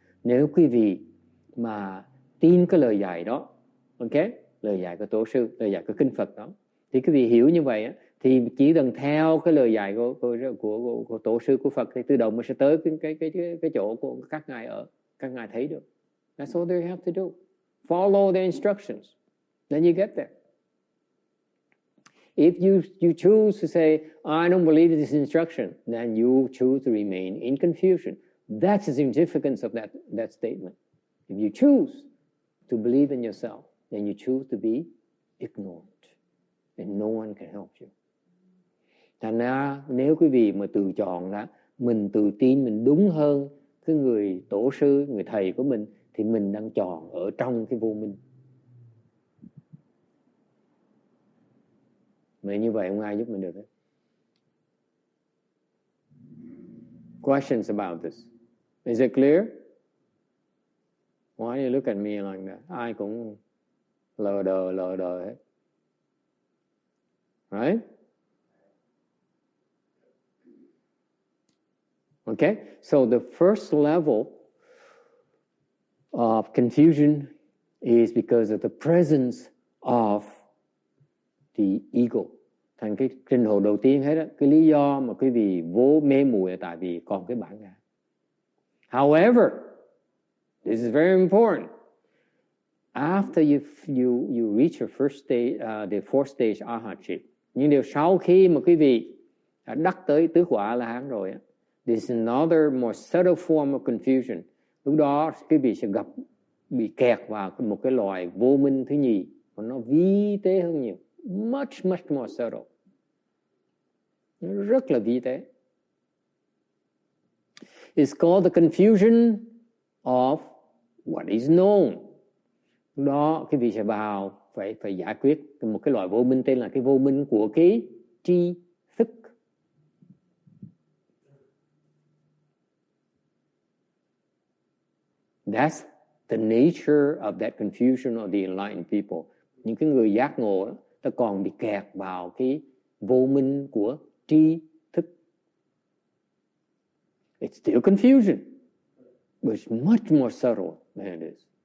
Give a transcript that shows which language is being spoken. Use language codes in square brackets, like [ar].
[vi] Nếu quý vị mà tin cái lời dạy đó, okay, lời dạy của Tổ sư, lời dạy của Kinh Phật đó, thì quý vị hiểu như vậy á, thì chỉ cần theo cái lời dạy của Tổ sư của Phật thì tự động mình sẽ tới cái chỗ của các ngài ở, các ngài thấy được. [en] That's all they have to do. Follow the instructions, then you get there. If you choose to say, I don't believe this instruction, then you choose to remain in confusion. That's the significance of that statement. If you choose to believe in yourself, then you choose to be ignorant, and no one can help you. [vi] Thành ra nếu quý vị mà tự chọn là mình tự tin mình đúng hơn cái người tổ sư, người thầy của mình, thì mình đang chọn ở trong cái vô minh. Mà như vậy không ai giúp mình được hết. [en] questions about this? Is it clear? Why do you look at me like that? [vi] Ai cũng lờ đờ hết. [en] Right? Okay, so the first level of confusion is because of the presence of the ego. [vi] Thành cái trình độ đầu tiên hết á, cái lý do mà quý vị vô mê muội là tại vì còn cái bản ngã. [en] However, this is very important. After you reach your first stage, the fourth stage arhatship, [vi] nhưng điều sau khi mà quý vị đã đắc tới tứ quả A-la-hán rồi á, [en] this is another more subtle form of confusion. [vi] Lúc đó quý vị sẽ bị kẹt vào một cái loại vô minh thứ nhì, và nó vi tế hơn nhiều, [en] much more subtle, [vi] rất là vi tế. [en] It's called the confusion of what is known. [vi] Lúc đó quý vị sẽ vào phải giải quyết một cái loại vô minh tên là cái vô minh của cái tri thức. [en] That's the nature of that confusion of the enlightened people. [vi] Những cái người giác ngộ đó, ta còn bị kẹt vào cái vô minh của tri thức. [en] It's still confusion, but it's much more subtle than it is.